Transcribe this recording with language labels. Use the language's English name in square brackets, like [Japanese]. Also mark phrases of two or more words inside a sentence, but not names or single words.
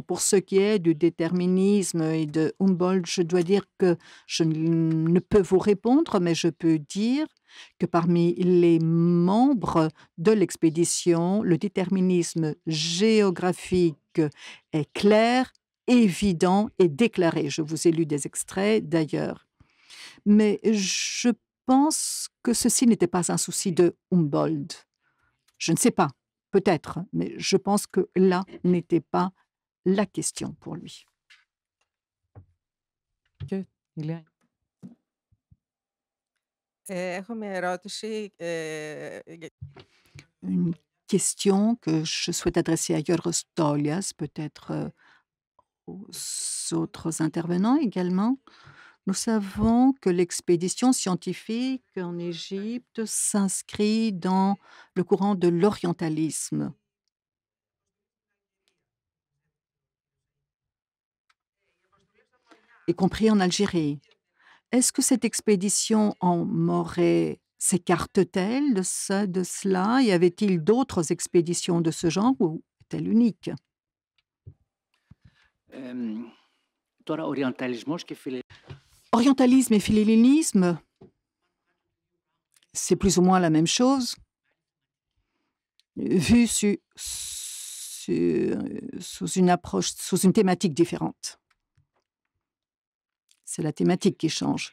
[French] Pour ce qui est du déterminisme et de Humboldt, je dois dire que je ne peux vous répondre, mais je peux dire que parmi les membres de l'expédition, le déterminisme géographique est clair, évident et déclaré. Je vous ai lu des extraits d'ailleurs. Mais je pense que ceci n'était pas un souci de Humboldt. Je ne sais pas, peut-être, mais je pense que là n'était pas la question pour lui. [Greek] Και η Λέα. Έχω μια ερώτηση. [French] Une question que je souhaite adresser à Yoros Tolias, peut-être aux autres intervenants également. Nous savons que l'expédition scientifique en Égypte s'inscrit dans le courant de l'orientalisme. Y compris en Algérie. Est-ce que cette expédition en Morée s'écarte-t-elle de cela? Y avait-il d'autres expéditions de ce genre ou est-elle unique? [Greek] Τώρα, οριανταλισμός και [French] Orientalisme et philhellénisme, c'est plus ou moins la même chose, vu sous une approche, sous une thématique différente. C'est la thématique qui change.